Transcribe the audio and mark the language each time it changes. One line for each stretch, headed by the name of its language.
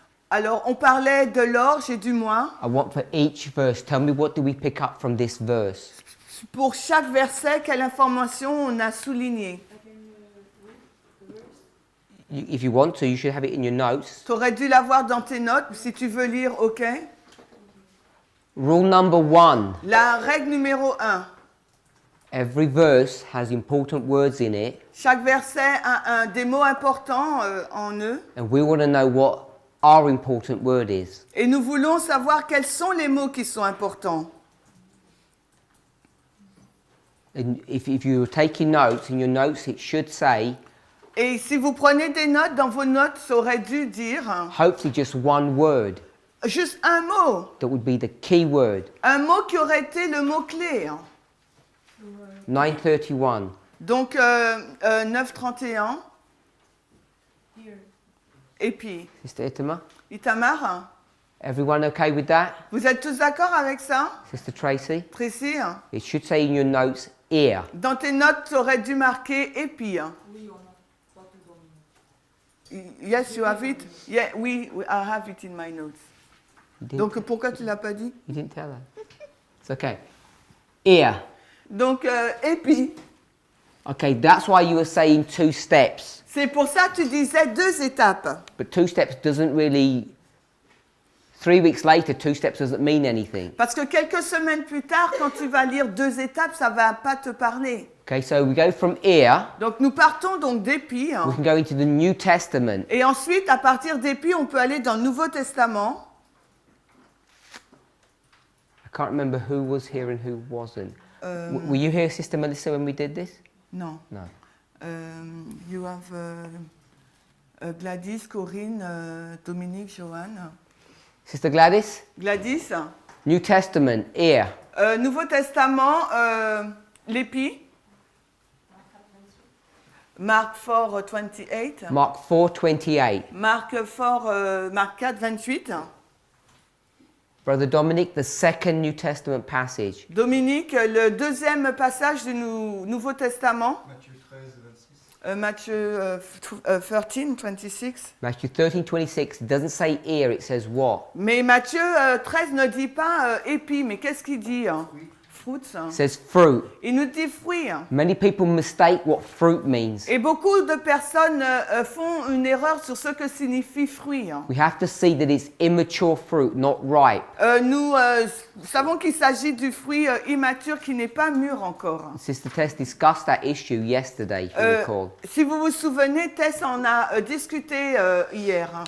French: Alors, on parlait de l'orge et du mois.
English: I want for each verse, tell me what do we pick up from this verse?
French: Pour chaque verset, quelle information on a souligné?
English: If you want to, you should have it in your notes.
French: Tu aurais dû l'avoir dans tes notes. Si tu veux lire, ok.
English: Rule number 1.
French: La règle numéro 1.
English: Every verse has important words in it,
French: Chaque verset a des mots importants en eux.
English: and we want to know what our important word is.
French: Et nous voulons savoir quels sont les mots qui sont importants.
English: And if you're taking notes, in your notes it should say,
French: Et si vous prenez des notes, dans vos notes, ça aurait dû dire
English: hopefully just one word
French: juste un mot.
English: that would be the key word.
French: Un mot qui aurait été le mot-clé.
English: 931.
French: Donc, 931.
English: Here.
French: Et puis,
English: Sister Itama,
French: Itamar,
English: everyone okay with that?
French: vous êtes tous d'accord avec ça?
English: Sister Tracy?
French: Tracy,
English: It should say in your notes, ear.
French: dans tes notes, tu aurais dû marquer épi. Oui, on a pas toujours mis.
English: Yes, you have it? Yeah, I have it in my notes. You didn't,
French: Donc, pourquoi tu l'as pas dit?
English: you didn't tell her. It's okay. Ear.
French: Donc, épi.
English: Okay, that's why you were saying 2 steps.
French: C'est pour ça que tu disais 2 étapes.
English: But 2 steps doesn't really... 3 weeks later, 2 steps doesn't mean anything.
French: Parce que quelques semaines plus tard, quand tu vas lire 2 étapes, ça va pas te parler.
English: Okay, so we go from ear,
French: Donc, nous partons donc d'épi.
English: we can go into the New Testament.
French: Et ensuite, à partir d'épi, on peut aller dans le Nouveau Testament.
English: I can't remember who was here and who wasn't. Were you here, Sister Melissa, when we did this?
French: Non.
English: No. You have Gladys, Corinne, Dominique, Joanne. Sister Gladys?
French: Gladys.
English: New Testament, ear.
French: Nouveau Testament, l'épi. Marc 4, 28.
English: Mark 4:28.
French: Marc 4, 28.
English: Brother Dominic, the second New Testament passage.
French: Dominique, le deuxième passage du Nouveau Testament. Matthieu 13, 26. Matthieu 13, 26.
English: Matthew 13:26 doesn't say ear, it says what?
French: Mais Matthieu 13 ne dit pas épi, mais qu'est-ce qu'il dit? Fruits.
English: It says fruit.
French: Il nous dit fruits.
English: Many people mistake what fruit means.
French: Et beaucoup de personnes font une erreur sur ce que signifie fruit.
English: We have to see that it's immature fruit, not ripe.
French: Nous savons qu'il s'agit du fruit immature qui n'est pas mûr encore.
English: Sister Tess discussed that issue yesterday, if you recall.
French: Si vous vous souvenez, Tess en a discuté hier.